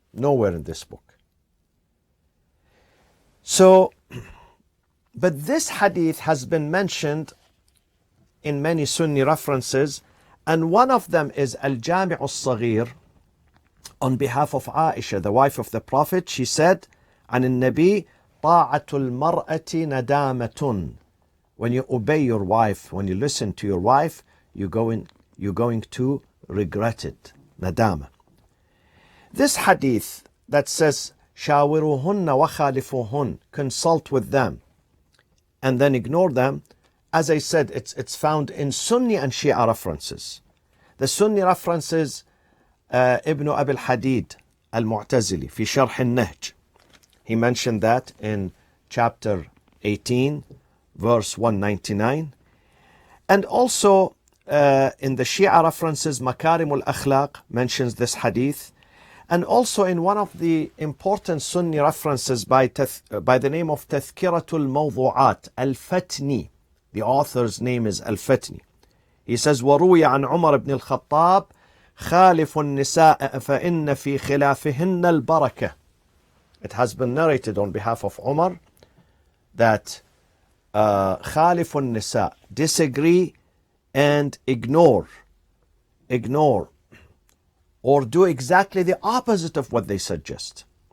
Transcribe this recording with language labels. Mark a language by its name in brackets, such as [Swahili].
[English] Nowhere in this book. So, but this hadith has been mentioned in many Sunni references, and one of them is Al-Jami' al-Saghir, on behalf of Aisha, the wife of the Prophet. She said, [Arabic] عن النبي طاعة المرأة ندامة. [English] When you obey your wife, when you listen to your wife, you're going to regret it. Nadama. This hadith that says, [Arabic] شاوروهن وخالفوهن, [English] consult with them and then ignore them, as I said, it's found in Sunni and Shia references. The Sunni references Ibn Abi al-Hadid al-Mu'tazili [Arabic] في شرح النهج. [English] He mentioned that in chapter 18, verse 199. And also in the Shia references, Makarim al-Akhlaq mentions this hadith. And also in one of the important Sunni references by the name of Tazkiratul Mawdu'at, Al-Fatni. The author's name is Al-Fatni. He says, [Arabic] وَرُوِيَ عَنْ عُمَرَ بْنِ الْخَطَّابِ خَالِفُ النِّسَاءَ فَإِنَّ فِي خِلَافِهِنَّ الْبَرَكَةِ. [English] It has been narrated on behalf of Umar that [Arabic] خَالِفُ النِّسَاء, [English] disagree and ignore, or do exactly the opposite of what they suggest.